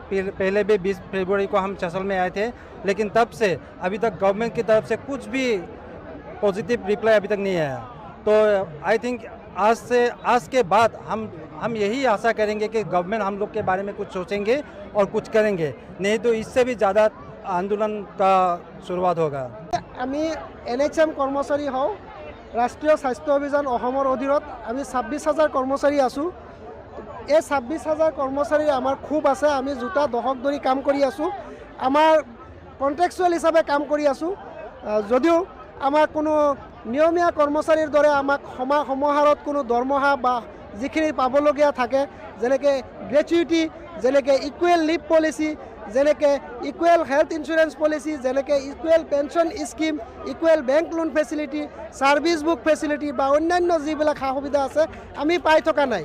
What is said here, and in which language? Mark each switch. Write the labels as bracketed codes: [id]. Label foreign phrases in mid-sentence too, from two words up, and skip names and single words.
[hi] पहले भी 20 फरवरी को हम चसल में आए थे, लेकिन तब से अभी तक गवर्नमेंट की तरफ से कुछ भी [en] positive reply [hi] अभी तक नहीं आया। तो [en] I think [hi] आज के बाद हम यही आशा करेंगे कि गवर्नमेंट हम लोग के बारे में कुछ सोचेंगे और कुछ करेंगे, नहीं तो इससे भी ज़्यादा आंदोलन का शुरुआत होगा। [as] আমি এনএচএম কৰ্মচাৰী হওঁ। ৰাষ্ট্ৰীয় স্বাস্থ্য অভিযান অসমৰ অধীনত আমি 26,000 কৰ্মচাৰী আছোঁ। এই 26,000 কৰ্মচাৰী আমাৰ খুব আছে। আমি জোতা দশক ধৰি কাম কৰি আছোঁ। আমাৰ কন্ট্ৰেকচুৱেল হিচাপে কাম কৰি আছোঁ। যদিও আমাৰ কোনো নিয়মীয়া কৰ্মচাৰীৰ দৰে আমাক সমাহাৰত কোনো দৰমহা বা যিখিনি পাবলগীয়া থাকে, যেনেকৈ গ্ৰেচুইটি, যেনেকৈ [en] equal leave policy, [as] যেনেকৈ [en] equal health insurance policy, [as] যেনেকৈ [en] equal pension scheme, equal bank loan facility, service book facility [as] বা অন্যান্য যিবিলাক সা সুবিধা আছে আমি পাই থকা নাই।